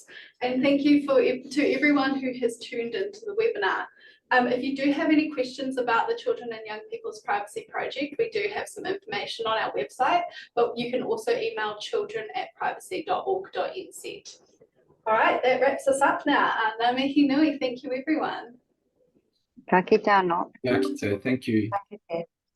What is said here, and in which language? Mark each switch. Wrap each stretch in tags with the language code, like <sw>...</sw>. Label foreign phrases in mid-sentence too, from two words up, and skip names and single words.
<en>And thank you to everyone who has tuned into the webinar. If you do have any questions about the Children and Young People's Privacy Project, we do have some information on our website, but you can also email children@privacy.org.nz. All right, that wraps us up now.</en> <mi>Ngā mihi nui,</mi> <en>thank you everyone.</en> <mi>Ka kite anō.</mi> <en>Thank you. Thank you.</en>